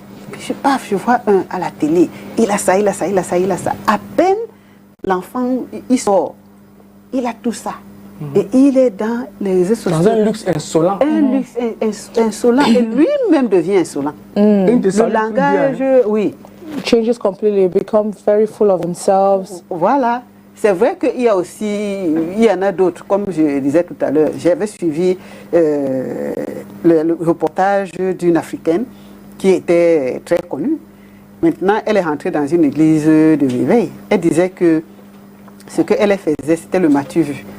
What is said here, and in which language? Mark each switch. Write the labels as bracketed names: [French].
[French] Puis je vois un à la télé, il a ça, il a ça, il a ça, il a ça. À peine l'enfant, il sort, il a tout ça. Et il est dans les réseaux sociaux. Dans un luxe insolent. Un luxe insolent. Et lui-même devient insolent. Le langage, oui. [English] Changes completely, become very full of themselves. [French] Voilà. C'est vrai qu'il y a aussi, il y en a d'autres, comme je disais tout à l'heure. J'avais suivi le reportage d'une Africaine qui était très connue. Maintenant, elle est rentrée dans une église de réveil. Elle disait que ce qu'elle faisait, c'était le matu vu.